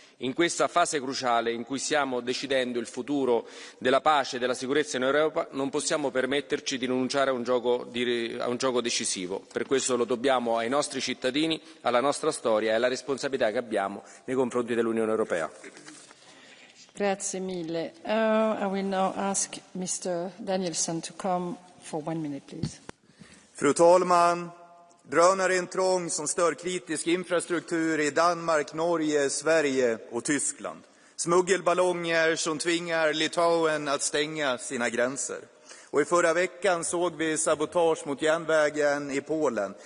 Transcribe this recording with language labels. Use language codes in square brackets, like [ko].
[it] In questa fase cruciale in cui stiamo decidendo il futuro della pace e della sicurezza in Europa, non possiamo permetterci di rinunciare a un gioco decisivo. Per questo lo dobbiamo ai nostri cittadini, alla nostra storia e alla responsabilità che abbiamo nei confronti dell'Unione Europea. Grazie mille. [en] I will now ask Mr. Danielsson to come for 1 minute, please. [sv] Fru talman! Drönarintrång som stör kritisk infrastruktur i Danmark, Norge, Sverige och Tyskland. Smuggelballonger som tvingar Litauen att stänga sina gränser. Och i förra veckan såg vi sabotage mot järnvägen i Polen.